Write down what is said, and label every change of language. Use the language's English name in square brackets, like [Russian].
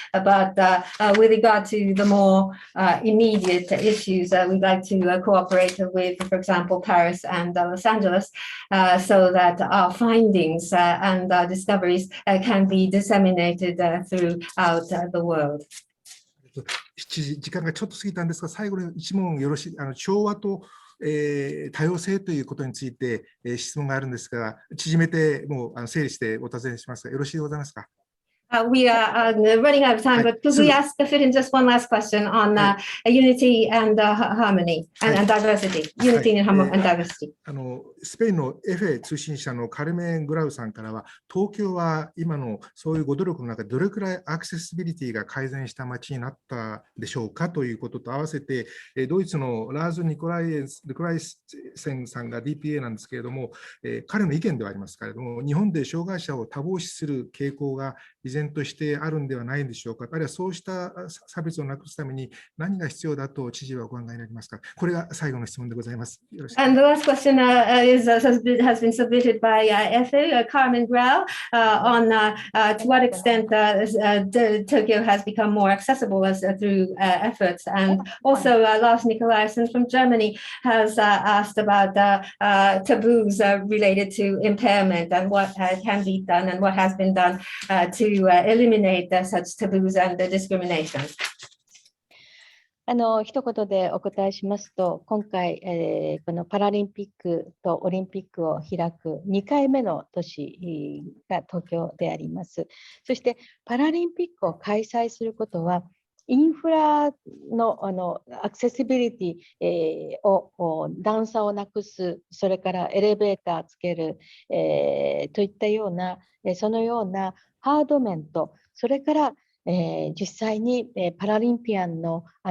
[English] But with regard to the more immediate issues, we'd like to cooperate with, for example, Paris and Los Angeles, so that our findings and discoveries can be disseminated throughout the world. [Japanese] 時間がちょっと過ぎたんですが、最後に一問よろしい、調和と多様性ということについて質問があるんですが、縮めてもう整理してお尋ねしますが、よろしいでございますか。 [English] We are running out of time, but could we fit in just one last question on unity and harmony and diversity? Unity and diversity. [Japanese] スペインのエフェ通信社のカルメン・グラウさんからは、東京は今のそういうご努力の中でどれくらいアクセシビリティが改善した街になったでしょうかということと合わせて、ドイツのラーズ・ニコライセンさんが DPA なんですけれども、彼の意見ではありますけれども、日本で障害者を多忙視する傾向が依然としてあるんではないでしょうか。あるいはそうした差別をなくすために何が必要だと知事はお考えになりますか。これが最後の質問でございます。よろしく。 [English] And the last question has been submitted by FA Carmen Grau on to what extent Tokyo has become more accessible through efforts. And also Lars Nikolaisen from Germany has asked about taboos related to impairment and what can be done and what has been done to eliminate such taboos and discrimination. [Japanese] 一言でお答えしますと、今回、このパラリンピックとオリンピックを開く2回目の都市が東京であります。そしてパラリンピックを開催することは、インフラのアクセシビリティ、段差をなくす、それからエレベーターつける、といったような、そのようなハード面と、それから実際にパラリンピアンの